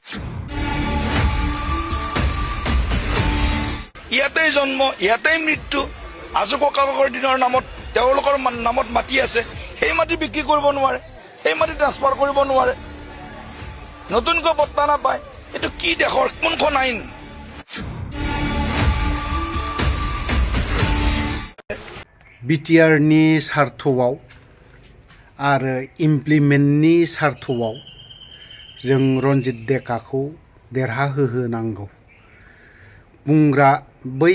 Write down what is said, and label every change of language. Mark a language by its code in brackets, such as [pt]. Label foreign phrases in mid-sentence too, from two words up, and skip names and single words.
[as] ইয়াতেই জন্ম, ইয়াতেই মৃত্যু, আজো ককাকৰ দিনৰ নামত তেওঁলোকৰ নামত মাটি আছে, সেই মাটি বিক্ৰী কৰিব নোৱাৰে, সেই মাটি ট্ৰান্সফাৰ কৰিব নোৱাৰে, নতুনকৈ বৰ্তা নাপায়। এইটো কি দেশৰ কোনখন আইন? [brx] बिटिआरनि सार्थआव आरो इमप्लिमेन्टनि सार्थआव जों रन्जित डेकाखौ देरहाहोनांगौ बुंग्रा बै